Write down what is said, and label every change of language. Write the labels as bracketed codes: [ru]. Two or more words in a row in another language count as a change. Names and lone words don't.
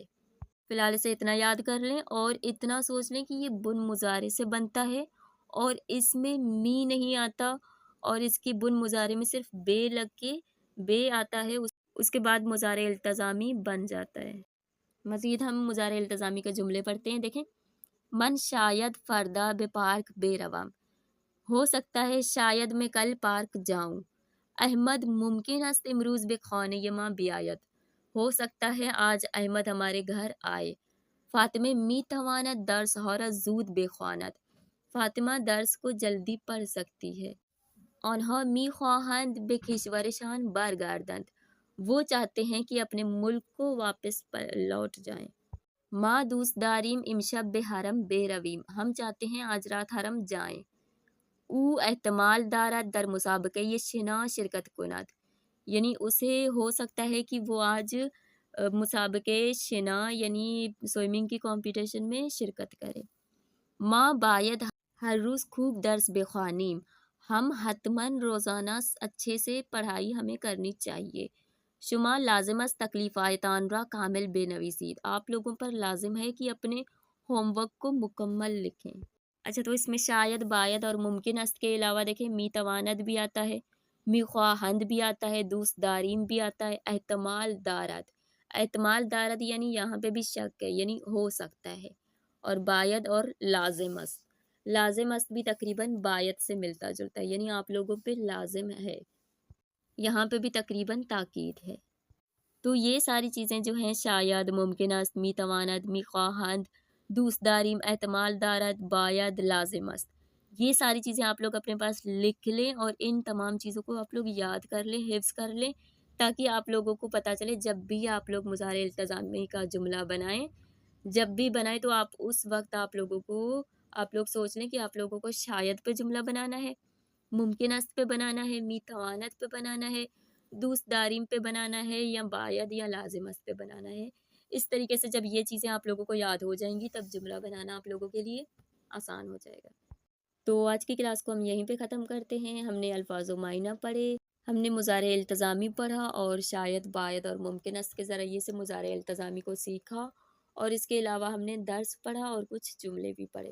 [ur] فی الحال اسے اتنا یاد کر لیں اور اتنا سوچ لیں کہ یہ بن مضارع سے بنتا ہے اور اس میں می نہیں آتا، اور اس کی بن مضارع میں صرف بے لگ کے بے آتا ہے، اس کے بعد مضارع التزامی بن جاتا ہے۔ مزید ہم مضارع التزامی کے جملے پڑھتے ہیں، دیکھیں۔ [fa] من شاید فردا بے پارک بے روام، [ur] ہو سکتا ہے شاید میں کل پارک جاؤں۔ [fa] احمد ممکن است امروز بے خانه ما بیاید، [ur] ہو سکتا ہے آج احمد ہمارے گھر آئے۔ [fa] فاطمه می تواند درسها را زود بخواند، [ur] فاطمہ درس کو جلدی پڑھ سکتی ہے۔ [fa] آنها می خواهند به کشورشان برگردند، [ur] وہ چاہتے ہیں کہ اپنے ملک کو واپس لوٹ جائیں۔ [fa] ما دوست داریم امشب به حرم برویم، [ur] ہم چاہتے ہیں آج رات حرم جائیں۔ [fa] او احتمال دارد در مسابقه شنا شرکت کند، [ur] یعنی اسے ہو سکتا ہے کہ وہ آج [fa] مسابقے شنا [ur] یعنی سوئمنگ کی کمپٹیشن میں شرکت کرے۔ [fa] ما باید ہر روز خوب درس بخوانیم، [ur] ہم حتماً روزانہ اچھے سے پڑھائی ہمیں کرنی چاہیے۔ [fa] شما لازم است تکلیفایتان را کامل بنویسید، [ur] آپ لوگوں پر لازم ہے کہ اپنے ہوم ورک کو مکمل لکھیں۔ اچھا، تو اس میں شاید، باید اور [fa] ممکن است [ur] کے علاوہ دیکھیں [fa] می تواند [ur] بھی آتا ہے، [fa] می خواہند [ur] بھی آتا ہے، [fa] دوست داریم [ur] بھی آتا ہے، [fa] احتمال دارد۔ احتمال دارد [ur] یعنی یہاں پہ بھی شک ہے، یعنی ہو سکتا ہے، اور باید اور [fa] لازم است۔ لازم است [ur] بھی تقریباً باید سے ملتا جلتا ہے، یعنی آپ لوگوں پہ لازم ہے، یہاں پہ بھی تقریباً تاکید ہے۔ تو یہ ساری چیزیں جو ہیں [fa] شاید، ممکن است، می تواند، می خواہند، دوست داریم، احتمال دارد، باید، لازم است، [ur] یہ ساری چیزیں آپ لوگ اپنے پاس لکھ لیں اور ان تمام چیزوں کو آپ لوگ یاد کر لیں، حفظ کر لیں، تاکہ آپ لوگوں کو پتہ چلے جب بھی آپ لوگ مضارع التزامی کا جملہ بنائیں، جب بھی بنائیں تو آپ اس وقت آپ لوگ سوچ لیں کہ آپ لوگوں کو شاید پہ جملہ بنانا ہے، [fa] ممکن است [ur] پہ بنانا ہے، [fa] می توانت [ur] پہ بنانا ہے، [fa] دوست داریم [ur] پہ بنانا ہے، یا باید یا [fa] لازم است [ur] پہ بنانا ہے۔ اس طریقے سے جب یہ چیزیں آپ لوگوں کو یاد ہو جائیں گی تب جملہ بنانا آپ لوگوں کے لیے آسان ہو جائے گا۔ تو آج کی کلاس کو ہم یہیں پہ ختم کرتے ہیں۔ ہم نے الفاظ و معنی پڑھے، ہم نے مضارع التزامی پڑھا اور شاید، باید اور [fa] ممکن است [ur] کے ذریعے سے مضارع التزامی کو سیکھا، اور اس کے علاوہ ہم نے درس پڑھا اور کچھ جملے بھی پڑھے۔